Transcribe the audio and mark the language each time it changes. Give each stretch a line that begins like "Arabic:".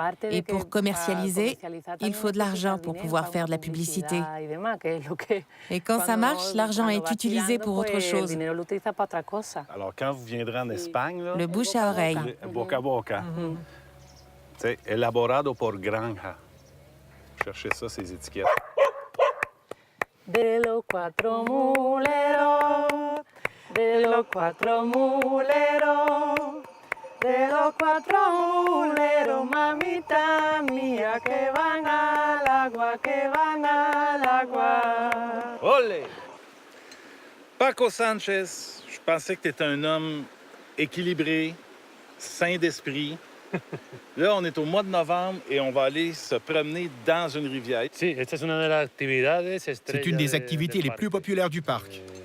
French: Et pour commercialiser, il faut de l'argent pour pouvoir faire de la publicité. Et quand ça marche, l'argent est utilisé pour autre chose. Alors, quand vous viendrez en Espagne... Là, le bouche à oreille.
Spanish: Boca a boca.
French: Tu sais,
Spanish: elaborado por granja.
French: Cherchez ça, ces étiquettes.
Spanish: De los cuatro muleros, de los cuatro muleros, de los cuatro muleros, mamita mía, que van al agua, que van al agua. Olé!
French: Paco Sanchez, je pensais que tu étais un homme équilibré, sain d'esprit. Là, on est au mois de novembre et on va aller se promener dans une rivière. C'est une des activités les plus populaires du parc.